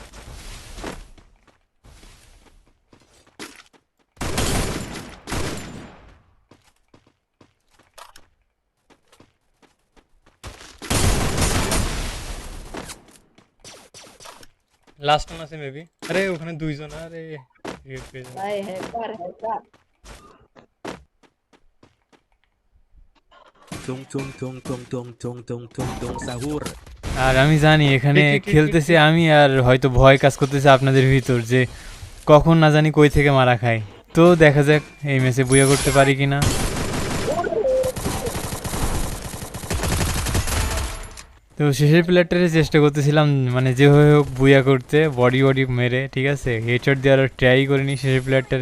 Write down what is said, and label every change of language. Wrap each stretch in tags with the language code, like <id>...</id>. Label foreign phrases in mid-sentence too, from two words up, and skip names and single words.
<en>last one</en> <bn>আছে মেবি, আরে ওখানে দুইজন, আরে রিভাইভ পেয়ে যাবে। ভাই হ্যাকার হ্যাকার Tung tung tung tung tung tung tung tung tung sahur. আর আমি জানি এখানে ঠিক, ঠিক, ঠিক, খেলতেছি আমি, আর হয়তো ভয় কাজ করতেছে আপনাদের ভিতর যে কখন না জানি কই থেকে মারা খাই। তো দেখা যাক এই ম্যাচে বুয়া করতে পারি কিনা। তো শেষের প্লেয়ারটারে চেষ্টা করতেছিলাম মানে যেভাবে হোক বুয়া করতে,</bn> <en>body body</en> <bn>মেরে, ঠিক আছে, হেডশট দেওয়ার ট্রাই করিনি শেষের প্লেয়ারটারে।</bn>